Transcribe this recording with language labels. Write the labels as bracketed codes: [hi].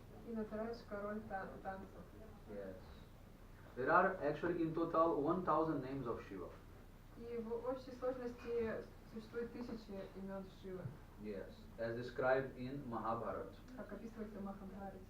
[ru] И Натарадж, король танцев. [en] Yes. There are actually in total 1000 names of Shiva. [ru] И в общей сложности существует 1000 имен Шивы. [en] Yes. As described in Mahabharata. [ru] Как описывается в Махабхарате.